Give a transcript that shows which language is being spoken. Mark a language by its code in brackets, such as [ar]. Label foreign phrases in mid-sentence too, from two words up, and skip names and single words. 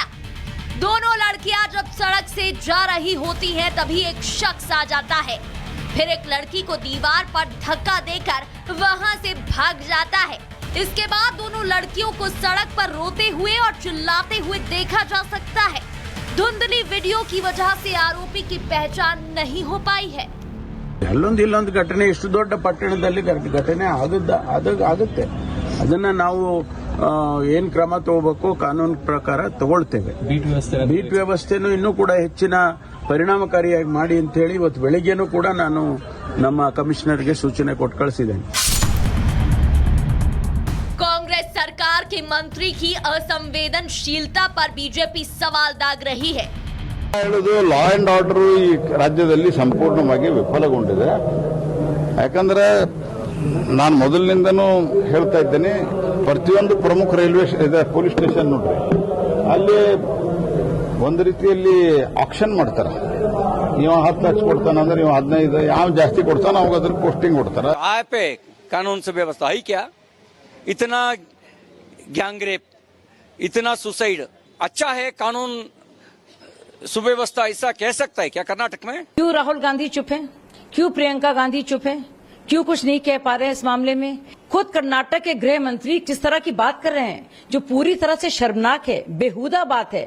[hi] दोनों लड़कियां जब सड़क से जा रही होती हैं तभी एक शख्स आ जाता है, फिर एक लड़की को दीवार पर धक्का देकर वहां से भाग जाता है। इसके बाद दोनों लड़कियों को सड़क पर रोते हुए और चिल्लाते हुए देखा जा सकता है। धुंधली वीडियो की वजह से आरोपी की पहचान नहीं हो पाई है। [kn] ಅಲ್ಲೊಂದು ಘಟನೆ ಇಷ್ಟು ದೊಡ್ಡ ಪಟ್ಟಣದಲ್ಲಿ ಘಟನೆ ಆಗುತ್ತೆ। ಅದನ್ನ ನಾವು ಏನ್ ಕ್ರಮ ತಗೋಬೇಕು ಕಾನೂನು ಪ್ರಕಾರ ತಗೊಳ್ತೇವೆ। ಬೀಟ್ ವ್ಯವಸ್ಥೆನೂ ಇನ್ನೂ ಕೂಡ ಹೆಚ್ಚಿನ ಪರಿಣಾಮಕಾರಿಯಾಗಿ ಮಾಡಿ ಅಂತ ಹೇಳಿ ಇವತ್ತು ಬೆಳಿಗ್ಗೆನೂ ಕೂಡ ನಾನು ನಮ್ಮ ಕಮಿಷನರ್ಗೆ सूचನೆ ಕೊಟ್ಟು ಕಳಿಸಿದ್ದೇನೆ। [hi] कांग्रेस सरकार के मंत्री की असंवेदनशीलता पर बीजेपी सवाल दाग रही है। [kn] ಹೇಳೋದು [en] law and order [kn] ಈ ರಾಜ್ಯದಲ್ಲಿ ಸಂಪೂರ್ಣವಾಗಿ ವಿಫಲಗೊಂಡಿದೆ। ಯಾಕಂದ್ರೆ ನಾನು ಮೊದಲಿನಿಂದನೂ ಹೇಳ್ತಾ ಇದ್ದೇನೆ, ಪ್ರತಿಯೊಂದು ಪ್ರಮುಖ [en] railway police station [kn] ನೋಡ್ರಿ, ಅಲ್ಲಿ ಒಂದು ರೀತಿಯಲ್ಲಿ ಆಕ್ಷನ್ ಮಾಡ್ತಾರೆ। ಇವ 10 ಲಕ್ಷ ಕೊಡ್ತಾನೆ ಅಂದ್ರೆ ಇವ 15, ಯಾವ ಜಾಸ್ತಿ ಕೊಡ್ತಾನೆ ಅವಾಗ ಅದ್ರ ಪೋಸ್ಟಿಂಗ್ ಕೊಡ್ತಾರೆ। [hi] पे कानून से व्यवस्था है क्या? इतना गैंगरेप, इतना सुसाइड, अच्छा है कानून सुव्यवस्था ऐसा कह सकता है क्या कर्नाटक में? क्यों राहुल गांधी चुप है? क्यों प्रियंका गांधी चुप है? क्यों कुछ नहीं कह पा रहे हैं इस मामले में? खुद कर्नाटक के गृह मंत्री किस तरह की बात कर रहे हैं जो पूरी तरह से शर्मनाक है, बेहुदा बात है।